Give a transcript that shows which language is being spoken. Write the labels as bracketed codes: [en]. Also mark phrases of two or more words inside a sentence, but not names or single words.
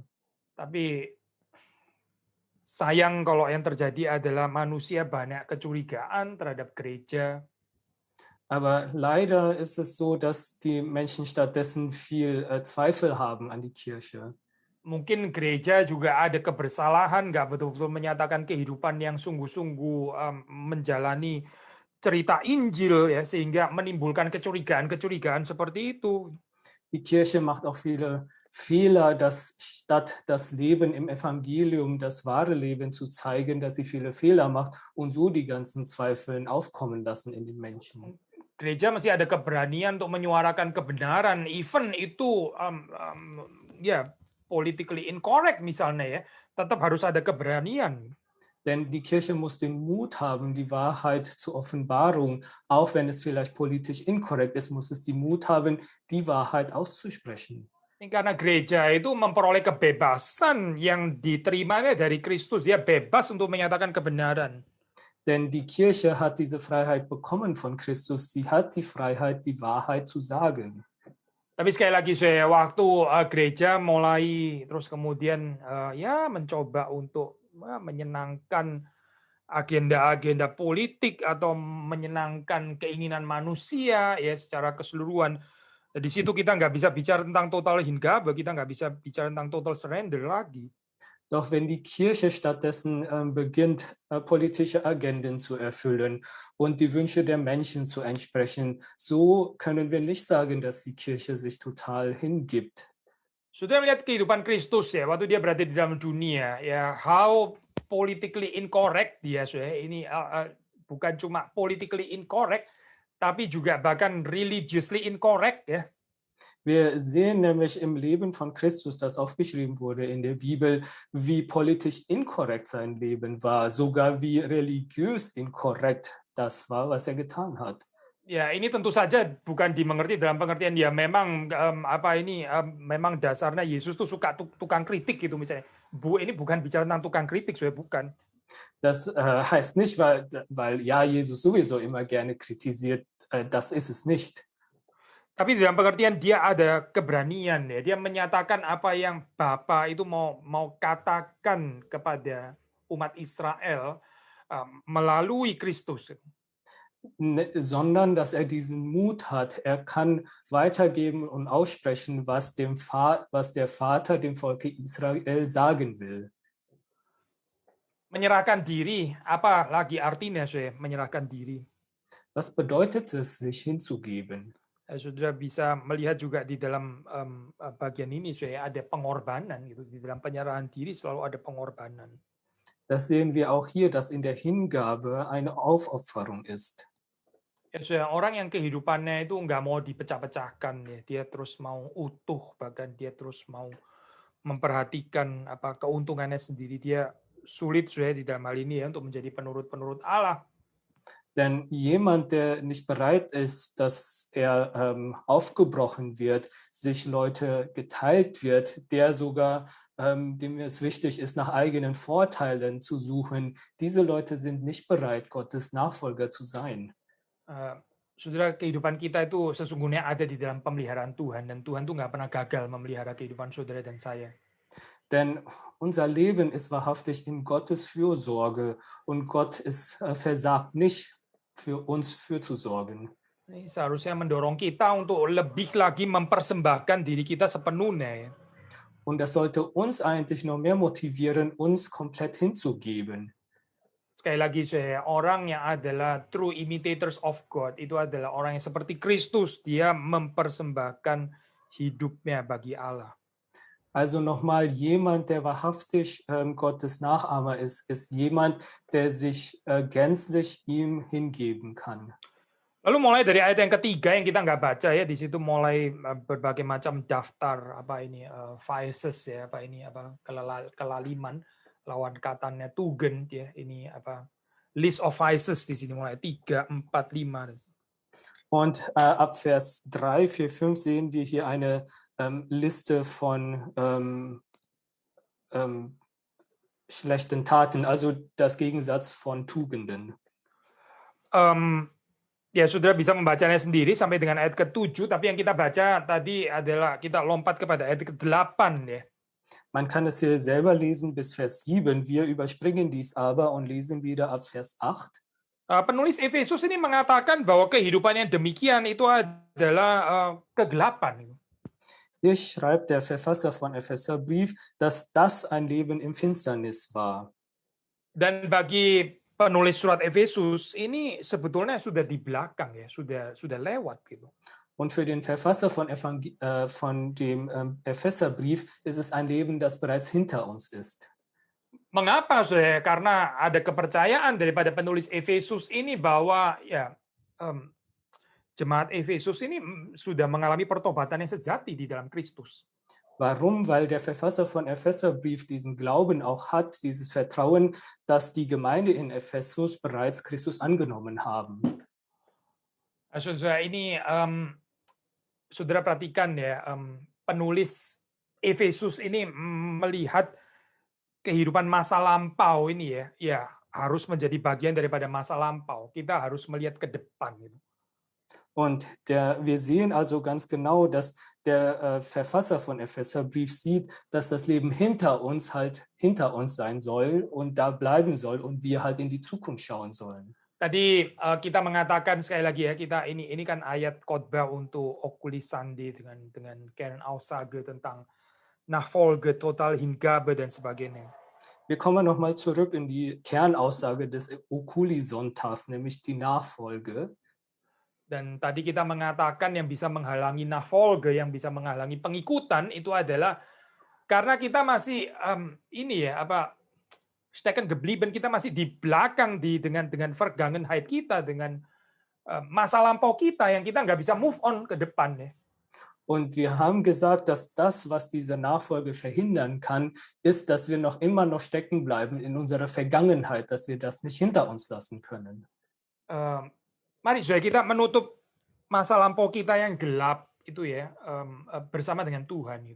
[id] Tapi sayang kalau yang terjadi adalah manusia banyak kecurigaan terhadap gereja. [de] Aber leider ist es so, dass die Menschen stattdessen viel Zweifel haben an die Kirche. [id] Mungkin gereja juga ada kebersalahan, nggak betul-betul menyatakan kehidupan yang sungguh-sungguh menjalani cerita Injil ya, sehingga menimbulkan kecurigaan seperti itu. [de] Die Kirche macht auch viele Fehler, dass statt das Leben im Evangelium, das wahre Leben zu zeigen, dass sie viele Fehler macht und so die ganzen Zweifeln aufkommen lassen in den Menschen. [id] Gereja masih ada keberanian untuk menyuarakan kebenaran, even itu [en] politically incorrect [id] misalnya ya, tetap harus ada keberanian. [de] Denn die Kirche muss den Mut haben, die Wahrheit zur Offenbarung, auch wenn es vielleicht politisch inkorrekt ist, muss es den Mut haben, die Wahrheit auszusprechen. [id] Ini karena gereja itu memperoleh kebebasan yang diterimanya dari Kristus. Dia bebas untuk menyatakan kebenaran. [de] Denn die Kirche hat diese Freiheit bekommen von Christus. Sie hat die Freiheit, die Wahrheit zu sagen. [id] Tapi sekali lagi waktu gereja mulai terus kemudian ya mencoba untuk menyenangkan agenda-agenda politik atau menyenangkan keinginan manusia ya secara keseluruhan. Di situ kita nggak bisa bicara tentang [de] total Hingabe, [id] kita nggak bisa bicara tentang [en] total surrender [id] lagi. [de] Doch wenn die Kirche stattdessen beginnt, politische Agenden zu erfüllen und die Wünsche der Menschen zu entsprechen, so können wir nicht sagen, dass die Kirche sich total hingibt. [id] Sudah melihat kehidupan Kristus ya, waktu dia berada di dalam dunia, ya [en] how politically incorrect [id] dia, ini bukan cuma [en] politically incorrect, [id] tapi juga bahkan [en] religiously incorrect [id] ya. [de] Wir sehen nämlich im Leben von Christus, das aufgeschrieben wurde in der Bibel, wie politisch inkorrekt sein Leben war, sogar wie religiös inkorrekt das war, was er getan hat. [id] Ya, ini tentu saja bukan dimengerti dalam pengertian ya memang memang dasarnya Yesus tuh suka tukang kritik gitu misalnya. Ini bukan bicara tentang tukang kritik, bukan. [de] Das heißt nicht, weil ja Jesus sowieso immer gerne kritisiert, das ist es nicht. [id] Tapi dalam pengertian dia ada keberanian ya, dia menyatakan apa yang Bapa itu mau katakan kepada umat Israel melalui Kristus. [de] Sondern dass er diesen Mut hat, er kann weitergeben und aussprechen, was der Vater dem Volke Israel sagen will. [id] Menyerahkan diri, apa lagi artinya menyerahkan diri? [de] Was bedeutet es, sich hinzugeben? [id] Saudara bisa melihat juga di dalam bagian ini ada pengorbanan gitu, di dalam penyerahan diri selalu ada pengorbanan. [de] Das sehen wir auch hier, dass in der Hingabe eine Aufopferung ist. [id] Ya, orang yang kehidupannya itu nggak mau dipecah-pecahkan ya, dia terus mau utuh, bahkan dia terus mau memperhatikan apa keuntungannya sendiri. Dia sulit di dalam hal ini ya untuk menjadi penurut-penurut Allah. [de] Denn jemand, der nicht bereit ist, dass er aufgebrochen wird, sich Leute geteilt wird, der sogar, dem es wichtig ist, nach eigenen Vorteilen zu suchen, diese Leute sind nicht bereit, Gottes Nachfolger zu sein. [id] Saudara, kehidupan kita itu sesungguhnya ada di dalam pemeliharaan Tuhan, dan Tuhan tuh nggak pernah gagal memelihara kehidupan saudara dan saya. [de] Denn unser Leben ist wahrhaftig in Gottes Fürsorge und Gott versagt nicht, für uns fürzusorgen. [id] Ini seharusnya mendorong kita untuk lebih lagi mempersembahkan diri kita sepenuhnya. [de] Und das sollte uns eigentlich noch mehr motivieren, uns komplett hinzugeben. [id] Sekali lagi orang yang adalah [en] true imitators of God [id] itu adalah orang yang seperti Kristus, dia mempersembahkan hidupnya bagi Allah. [de] Also nochmal, jemand, der wahrhaftig Gottes Nachahmer ist jemand, der sich gänzlich ihm hingeben kann. [id] Lalu mulai dari ayat yang ketiga yang kita nggak baca ya, di situ mulai berbagai macam daftar vices ya, kelaliman, lawan katanya Tugen ya, ini [en] list of vices [id] di sini mulai 3, 4, 5. [de] Und ab Vers 3, 4, 5 sehen wir hier eine Liste von schlechten Taten, also das Gegensatz von Tugenden. [id] Ya, saudara bisa membacanya sendiri sampai dengan ayat ke-7, tapi yang kita baca tadi adalah kita lompat kepada ayat ke-8 ya. [de] Man kann es hier selber lesen bis Vers 7. Wir überspringen dies aber und lesen wieder ab Vers 8. [id] Penulis Efesus ini mengatakan bahwa kehidupan yang demikian itu adalah kegelapan. [de] Hier schreibt der Verfasser von Epheserbrief, dass das ein Leben im Finsternis war. [id] Dan bagi penulis surat Efesus ini sebetulnya sudah di belakang ya, sudah lewat gitu. [de] Und für den Verfasser von dem Epheserbrief ist es ein Leben, das bereits hinter uns ist. [id] Mengapa? Karena ada kepercayaan daripada penulis Efesus ini bahwa ya jemaat Efesus ini sudah mengalami pertobatan yang sejati di dalam Kristus. [de] Warum? Weil der Verfasser von Epheserbrief diesen Glauben auch hat, dieses Vertrauen, dass die Gemeinde in Ephesus bereits Christus angenommen haben. [id] Also ini saudara perhatikan ya, penulis Efesus ini melihat kehidupan masa lampau ini ya harus menjadi bagian daripada masa lampau. Kita harus melihat ke depan gitu. [de] Und wir sehen also ganz genau, dass der Verfasser von Epheserbrief sieht, dass das Leben hinter uns halt hinter uns sein soll und da bleiben soll und wir halt in die Zukunft schauen sollen. [id] Tadi kita mengatakan sekali lagi ya, kita ini kan ayat khotbah untuk Okulisande dengan [de] Karen Aussage [id] tentang Nachfolge, [de] Total Hingabe [id] dan sebagainya. [de] Wir kommen nochmal zurück in die Kernaussage des Okuli-Sonntags, nämlich die Nachfolge. [id] Dan tadi kita mengatakan yang bisa menghalangi Nachfolge, yang bisa menghalangi pengikutan itu adalah karena kita masih [de] stecken geblieben, [id] kita masih di belakang dengan Vergangenheit kita, dengan masa lampau kita yang kita nggak bisa [en] move on [id] ke depan ya. [de] Und wir haben gesagt, dass das, was diese Nachfolge verhindern kann, ist, dass wir immer noch stecken bleiben in unserer Vergangenheit, dass wir das nicht hinter uns lassen können. [id] Mari saudara kita menutup masa lampau kita yang gelap itu ya bersama dengan Tuhan itu.